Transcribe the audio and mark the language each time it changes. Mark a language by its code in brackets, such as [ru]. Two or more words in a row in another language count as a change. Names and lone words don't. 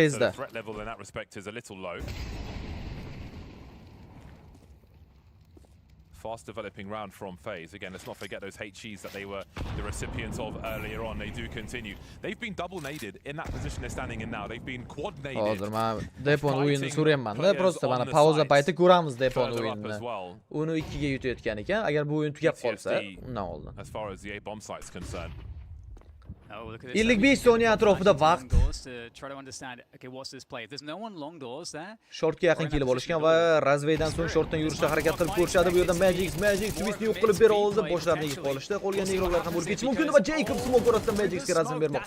[uz] FaZe'da. [en] the threat level in that respect is a little low. Fast developing round from FaZe. Again, let's not forget those HEs that they were the recipients of earlier on. They do continue. They've been double naded in that position they're standing in now. They've been quad naded. [uz] Hozir men Depon o'yinini so'rayapman-da, prosta mana pauza payti ko'ramiz Depon o'yinini. Uni 2 ga yutayotgan ekan. Agar bu o'yin tugab qolsa, undan oldin. [en] As far as the A bomb site's concerned. [uz] 55 soniya atrofida vaqt. Shortga yaqin kelib olishgan va razveydan so'ng shortdan yurishga harakat qilib ko'rishadi. Bu yerda Magic Twistni yo'q qilib bera oldi. Boshlarini yig'ib qolishdi. Qolgan negrolar ham bo'lib ketishi mumkin va Jacob smoke orasidan Magic'ga razm bermoqda.